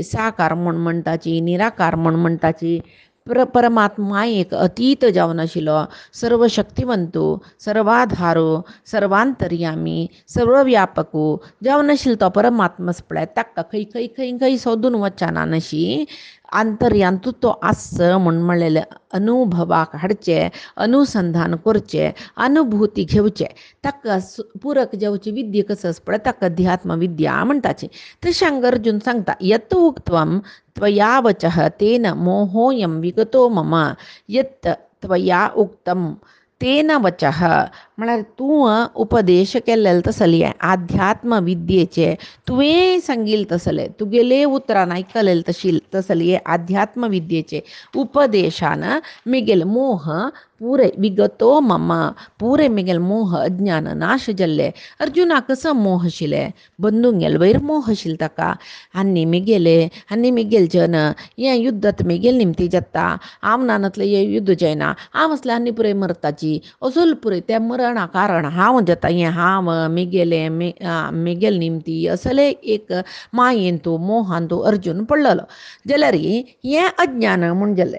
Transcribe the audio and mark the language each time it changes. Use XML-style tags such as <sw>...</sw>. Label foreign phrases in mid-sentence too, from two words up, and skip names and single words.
<kok>साकार म्हण म्हणटाची निराकार म्हण म्हणटाची परमात्मा एक अतीत जावन आशिल्लो सर्व शक्तिवंतू सर्वाधारो सर्वांतर्यामी सर्वव्यापकू जावन आशिल्लो तो परमात्मास पळय ताका खंय खंय खंय खंय सोदून वचना नशी आंतर्यांतू तो आस म्हण म्हणलेलें अनुभवाक हाडचे अनुसंधान करचे अनुभूती घेवचे ताका पुरक जावची विद्या कसो आस पळय ताका अध्यात्म विद्या म्हणटाची. तशें हांगा अर्जुन सांगता</kok> <sa>यत् उक्त्वं त्वया वचः तेन मोहोऽयं विगतो मम यत् त्वया उक्तं तेन वचः</sa> <kok>म्हळ्यार तूं उपदेश केलेले तसली आध्यात्म विद्येचे तुवें सांगिल्ले तसले तुगेले उतरान आयकलेले तसली आध्यात्म विद्येचे उपदेशान मिगेल मोह पुरे</kok> <sa>विगतो मम</sa> <kok>पुरे मिगेल मोह अज्ञान नाश जाल्ले. अर्जुना कसो मोह आशिल्ले बंधूंगेल वयर मोह आशिल्लो ताका आनी मिगेल जन हें युद्धांत मिगेल निमती जाता हांव नानतलें हें युद्ध जायना हांव असलें आनी पुरे मरताची असोल पुरे त्या मरणा कारण हांव जाता हें हांव मिगेल निमती असले एक मायेंतू मोहांतू अर्जुन पडलेलो जाल्यार हें अज्ञान म्हूण जाल्लें.</kok>